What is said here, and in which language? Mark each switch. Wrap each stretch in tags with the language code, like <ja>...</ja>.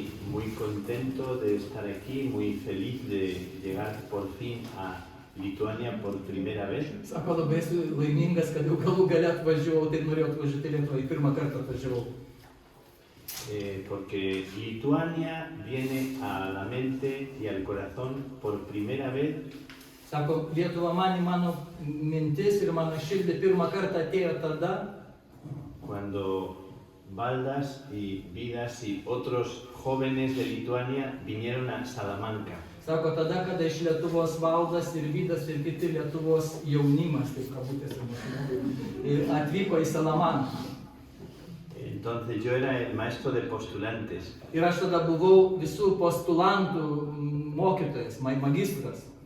<es>muy contento de estar aquí, muy feliz de llegar por fin a Lituania por primera vez.</es> <lt>Sako, labai esu laimingas, kad jau galų gale atvažiavau, tai norėjau atvažiuoti Lietuvą, į pirmą kartą atvažiavau.</lt> <es>Porque Lituania viene a la mente y al corazón por primera vez.</es> <lt>Sako, Lietuva man į mano mintis ir mano širdį pirmą kartą atėjo tada,</lt> <es>Cuando Valdas y Vidas y otros jóvenes de Lituania vinieron a Salamanca.</es> <lt>Sako, tada, kada iš Lietuvos Valdas ir Vydas ir kiti Lietuvos jaunimas, taip kabutėse, atvyko į Salamanką.</lt> <es>Entonces yo era el maestro de postulantes.</es> <lt>Ir aš tada buvau visų postulantų mokytojas, magistras.</lt>